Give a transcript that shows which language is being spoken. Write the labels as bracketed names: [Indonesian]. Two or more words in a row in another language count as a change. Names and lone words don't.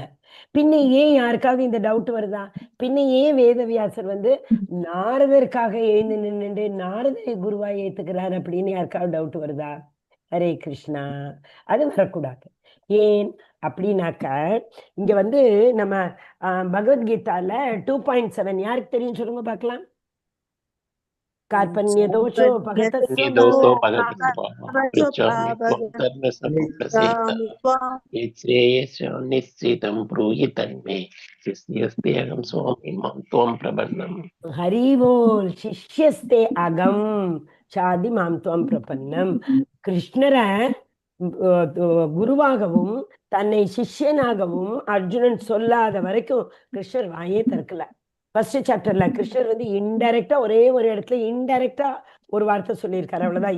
[Tamil] பின்ன ஏன் யாருக்காவது இந்த டவுட் வருதா? பின்ன ஏன் வேதவியாசர் வந்து நாரதருக்காக எழுந்து நின்று நாரதரை குருவா ஏத்துக்கிறார் அப்படின்னு யாருக்காவது டவுட் வருதா? ஹரே கிருஷ்ணா. அது வரக்கூடாது. ஏன்? அப்படின்னாக்க இங்க வந்து நம்ம பகவத்கீதால 2.7 யாருக்கு தெரியும் சொல்லுங்க பார்க்கலாம். [Sanskrit] कार्पण्य दोषो दोषो निश्चितं ब्रूहि तन्मे शिष्यस्तेऽहं स्वामी मां त्वं प्रपन्नम्. हरि बोल शिष्यस्ते अगम शाधि मां त्वं प्रपन्नम्. [Tamil] கிருஷ்ணரை குருவாகவும் தன்னை சிஷ்யனாகவும் அர்ஜுனன் சொல்லாத வரைக்கும் கிருஷ்ணர் வாயே திறக்கல. [English] first chapterla [Tamil] கிருஷ்ணர் வந்து இன்டைரக்டா ஒரே ஒரு இடத்துல இன்டைரக்டா ஒரு வார்த்தை சொல்லியிருக்காரு, அவ்வளவுதான்.